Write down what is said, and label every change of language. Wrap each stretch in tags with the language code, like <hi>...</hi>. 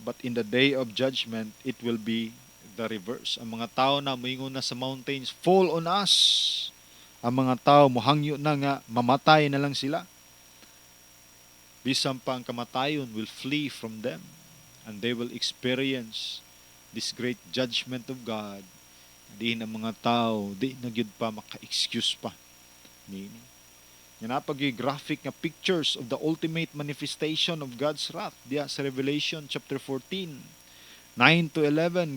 <en>But in the day of judgment it will be the reverse.</en> <ceb>Ang mga tao na moingon na sa mountains,</ceb> <en>fall on us.</en> <ceb>Ang mga tao mohangyo na nga mamatay na lang sila. Bisan pa ang kamatayon</ceb> <en>will flee from them, and they will experience this great judgment of God.</en> <ceb>Di na mga tao, di na gyud pa maka-excuse pa nini. Yan napag-graphic nga</ceb> <en>pictures of the ultimate manifestation of God's wrath</en> <ceb>diya sa</ceb> <en>Revelation chapter 14, 9 to 11.</en>